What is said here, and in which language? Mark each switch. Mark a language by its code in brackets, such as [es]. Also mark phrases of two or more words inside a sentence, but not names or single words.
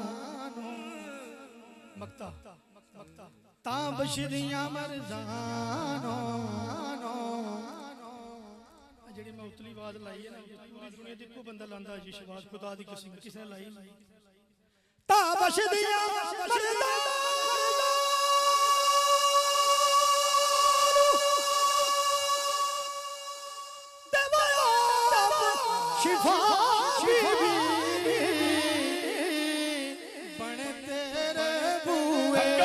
[pa] मक्ता ਤਾਂ ਬਸ਼ਦੀਆਂ ਮਰਜਾਣੋ ਜਿਹੜੀ ਮੈਂ ਉਤਲੀ ਆਵਾਜ਼ ਲਾਈ ਹੈ ਨਾ ਪੂਰੀ ਦੁਨੀਆ ਦੇ ਇੱਕੋ ਬੰਦਾ ਲਾਂਦਾ ਜੀ ਸ਼ਬਾਜ਼ ਖੁਦਾ ਦੀ ਕਸਮ ਕਿਸ ਨੇ ਲਾਈ ਤਾਂ ਬਸ਼ਦੀਆਂ ਮਰਜਾਣੋ ਸ਼ਿਫ਼ਾ ਬਣੇ ਤੇਰੇ ਬੂਹੇ